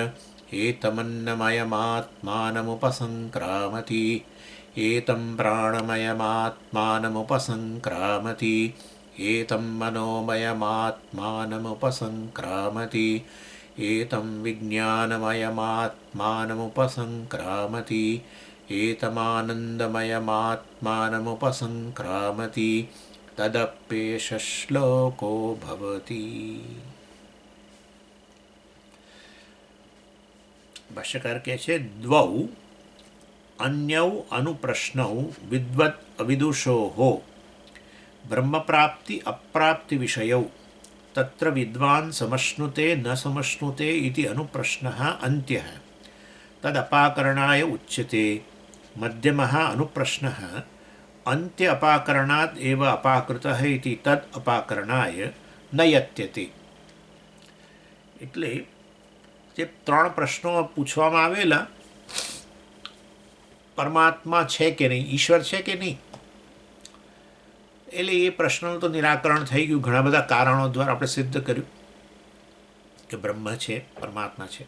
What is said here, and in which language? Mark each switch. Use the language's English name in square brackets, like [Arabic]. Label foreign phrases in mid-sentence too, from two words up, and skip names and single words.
[Sanskrit] एतमन्नमयमात्मानमुपसङ्क्रामति एतं प्राणमयमात्मानमुपसङ्क्रामति एतं मनोमयमात्मानमुपसङ्क्रामति एतं विज्ञानमयमात्मानमुपसङ्क्रामति एतमानन्दमयमात्मानमुपसङ्क्रामति तदप्येष श्लोको भवति। भाष्यकार [Gujarati] કહે છે [Sanskrit] દ્વૌ अन्यौ अनुप्रश्नौ विद्वत् अविदुषोः ब्रह्मप्राप्ति अप्राप्ति विषयौ तत्र विद्वान् समश्नुते न समश्नुते इति अनुप्रश्नः अन्त्यः तदपाकरणाय उच्यते। मध्यमः अनुप्रश्नः अन्त्य अपाकरणात् एव अपाकृतः इति तद् अपाकरणाय न यत्यते। [Gujarati] એટલે જે ત્રણ પ્રશ્નો પૂછવામાં આવેલા, પરમાત્મા છે કે નહીં, ઈશ્વર છે કે નહીં, એટલે એ પ્રશ્નનું તો નિરાકરણ થઈ ગયું. ઘણા બધા કારણો દ્વારા આપણે સિદ્ધ કર્યું કે બ્રહ્મ છે, પરમાત્મા છે.